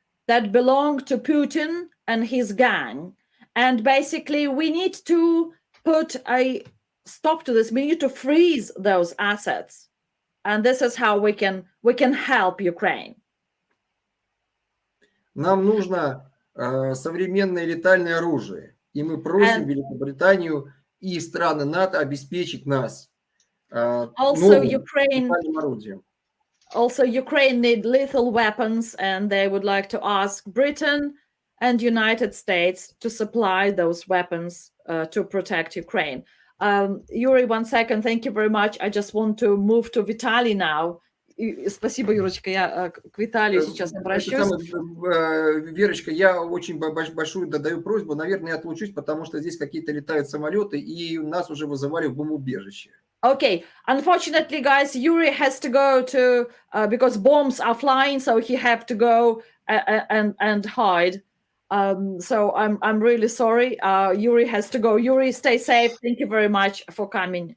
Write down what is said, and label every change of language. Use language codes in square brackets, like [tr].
[en] that belong to Putin and his gang. And basically, we need to put a stop to this. We need to freeze those assets. And this is how we can help Ukraine. [ru] Нам нужно современное летальное оружие. И мы просим Великобританию и страны НАТО обеспечить нас [en] also [ru] новым [en] Ukraine [ru] летальным оружием. [en] Also, Ukraine need lethal weapons, and they would like to ask Britain and United States to supply those weapons to protect Ukraine. Yuri, 1 second. Thank you very much. I just want to move to Vitaly now. [ru] Спасибо, Юрочка. Я к Виталию сейчас обращусь. Верочка, я очень большую даю просьбу. Наверное, я отлучусь, потому что здесь какие-то летают самолеты, и нас уже вызывали в бомбоубежище. [en] Okay, unfortunately, guys, Yuri has to go to because bombs are flying, so he have to go and hide. So I'm really sorry. Yuri has to go. Yuri, stay safe. Thank you very much for coming.